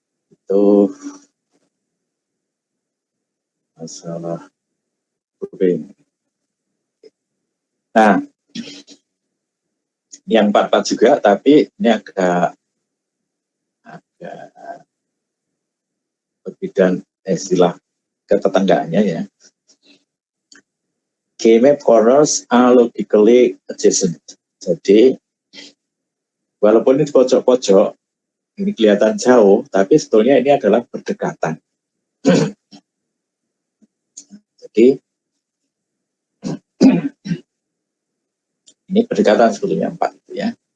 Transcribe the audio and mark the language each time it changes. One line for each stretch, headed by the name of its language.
Indonesian: Itu masalah grouping. Nah, yang 4-4 juga, tapi ini agak berbeda istilah ketetanggaannya ya.
English: K-map corners are logically adjacent.
Indonesian: Jadi, walaupun ini pojok-pojok, ini kelihatan jauh, tapi sebetulnya ini adalah berdekatan. Jadi, ini berdekatan sebetulnya 4 itu ya.